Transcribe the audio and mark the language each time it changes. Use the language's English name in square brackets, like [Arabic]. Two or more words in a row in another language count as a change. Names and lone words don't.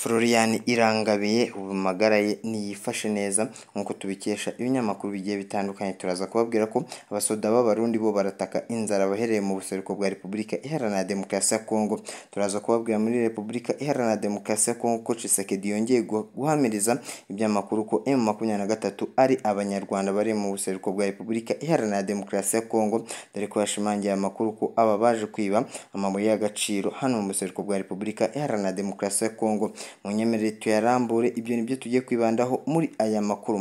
[Rundi] Florian Irangabiye ubumagara ye niyifashe neza nkuko tubikesha ibinyamakuru bigiye bitandukanye. Turaza kubabwira ko abasoda b'abarundi bo barataka inzara bahereye mu buseruko bwa Repubulika Iharanira Demokarasi ya Kongo. Turaza kubabwira muri Repubulika Iharanira Demokarasi ya Kongo ko Tshisekedi yongeye guhamiriza ibyamakuru ko M23 ari abanyarwanda bari mu buseruko bwa Repubulika Iharanira Demokarasi ya Kongo, dore ko yashimangiye amakuru ko aba baje kwiba amabuye y'agaciro hano mu buseruko bwa Repubulika Iharanira Demokarasi ya Kongo. Munyemerere tuyarambure, ibyo nibyo tugiye kwibandaho muri aya makuru.